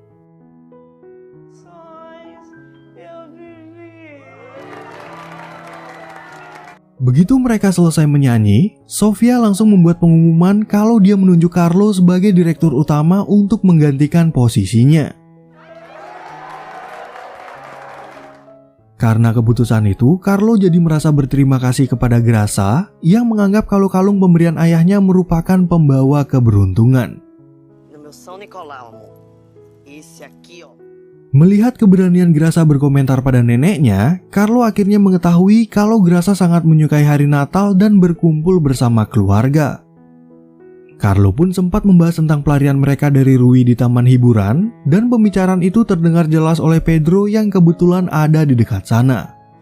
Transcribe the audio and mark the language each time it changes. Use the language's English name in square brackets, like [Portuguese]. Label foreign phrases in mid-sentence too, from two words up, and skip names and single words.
[Indonesian] Begitu mereka selesai menyanyi, Sofia langsung membuat pengumuman kalau dia menunjuk Carlo sebagai direktur utama untuk menggantikan posisinya. Karena keputusan itu, Carlo jadi merasa berterima kasih kepada Grasa yang menganggap kalau kalung pemberian ayahnya merupakan pembawa keberuntungan. [Portuguese] No meu São Nicolau, amor. Esse aqui, ó. [Indonesian] Melihat keberanian Grasa berkomentar pada neneknya, Carlo akhirnya mengetahui kalau Grasa sangat menyukai hari Natal dan berkumpul bersama keluarga. Carlo pun sempat membahas tentang pelarian mereka dari Rui di taman hiburan, dan pembicaraan itu terdengar jelas oleh Pedro yang kebetulan ada di dekat sana.